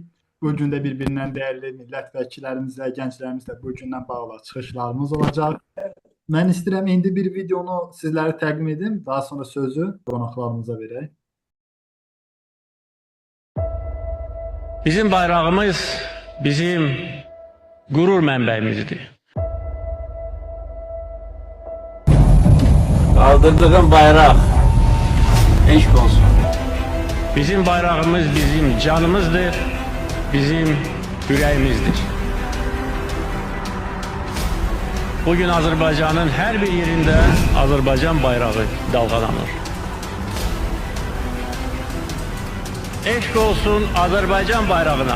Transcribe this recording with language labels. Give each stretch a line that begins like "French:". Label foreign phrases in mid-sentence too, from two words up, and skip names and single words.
Azerbaijani: Bu gün də bir-birindən dəyərli millət vəkillərimizlə, gənclərimizlə bu gündən bağlı çıxışlarımız olacaq. Mən istəyirəm indi bir videonu sizlərə təqdim edim, daha sonra sözü qonaqlarımıza verək. Bizim bayrağımız bizim gurur mənbəyimizdir.
Turkish: Kaldırdığım bayrak
Azerbaijani: eşk olsun.
Turkish: Bizim bayrağımız bizim canımızdır, bizim yüreğimizdir. Bugün Azerbaycan'ın her bir yerinde Azerbaycan bayrağı dalgalanır.
Azerbaijani: Eşk olsun Azerbaycan bayrağına.